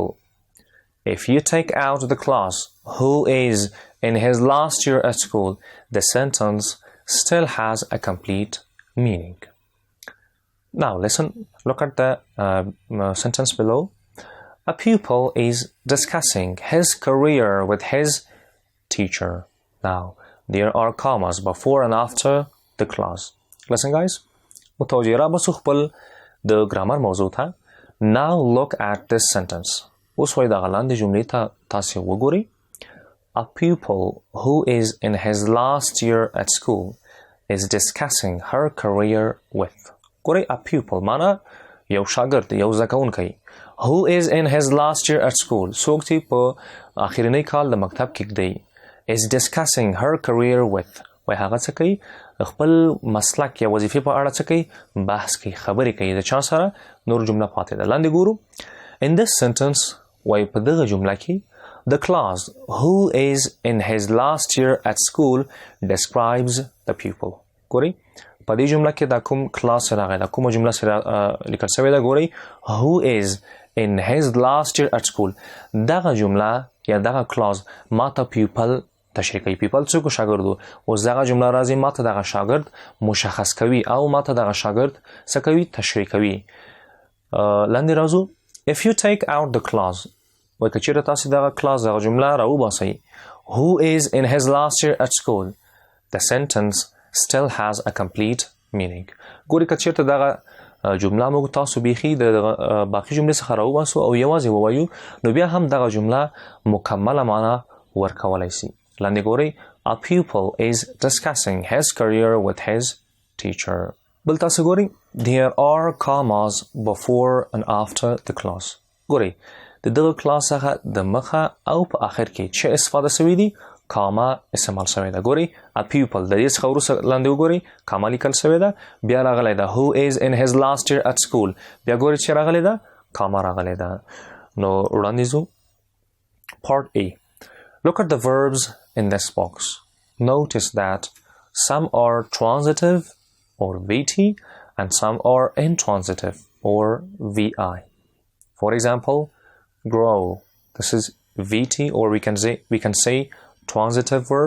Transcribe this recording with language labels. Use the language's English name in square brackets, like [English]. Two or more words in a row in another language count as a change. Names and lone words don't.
[English] If you take out the clause who is in his last year at school, the sentence still has a complete meaning. Now listen, look at the sentence below. A pupil is discussing his career with his teacher. Now, there are commas before and after the clause. Listen guys, [Pashto] متوجه را بسو خپل د ګرامر موضوع ته. [English] Now look at this sentence. [Pashto] اوس وای دغه لاندې جملې ته تاسې وګورئ. [English] A pupil who is in his last year at school is discussing her career with. [Pashto] ګورئ، [English] a pupil [Pashto] معنا یو شاګرد، یو زده کوونکی. [English] Who is in his last year at school، [Pashto] څوک چې په آخرنی کال د مکتب کې دی. [English] is discussing her career with، [Pashto] وای هغه څه کوي؟ خپل مسلک یا وظیفې په اړه څه کوي؟ بحث کوي، خبرې کوي. د چا سره؟ نور جمله پاتې ده. لاندې ګورو. [English] In this sentence، [Pashto] وای په دغه جمله کې [English] the clause who is in his last year at school describes the pupil. [Pashto] ګورئ، په دې جمله کې دا کوم کلاس راغی، دا کومه جمله سره لیکل شوې ده؟ ګورئ، who is in his last year at school. دغه جمله یا دغه کلاس ماته پیپل تشریح کوي. پیپل څوک؟ شاګردو. اوس دغه جمله راځي ماته دغه شاګرد مشخص کوي، او ماته دغه شاګرد څه کوي؟ تشریح کوي. لاندې راځو. [English] If you take out the clause، [Pashto] وای که چېرته تاسې دغه کلاس دغه جمله راوباسئ، [English] who is in his last year at school, the sentence still has a complete meaning. [Pashto] ګوري که چېرته دغه جمله موږ تاسو بیخي د باقي جملې څخه راوباسو او یوازې ووایو نو بیا هم دغه جمله مکمله معنا ورکولی سي. لاندې ګورئ [English] A pupil is discussing his career with his teacher. [Pashto] بل تاسو ګورئ [English] There are commas before and after the clause. [Pashto] ګورئ د دغه کلاس څخه د مخه او په آخر کې چې استفاده سوي دي کاما استعمال سوی ده. ګورئ [English] A pupil [Pashto] د دې څخه وروسته لاندې وګورئ کاما لیکل سوی ده بیا راغلی ده [English] Who is in his last year at school [Pashto] بیا ګورئ چې راغلی ده کاما راغلی ده. نو وړاندې ځو [English] Part A. Look at the verbs in this box. Notice that some are transitive or VT and some are intransitive or VI. For example, grow. This is VT or we can say transitive verb.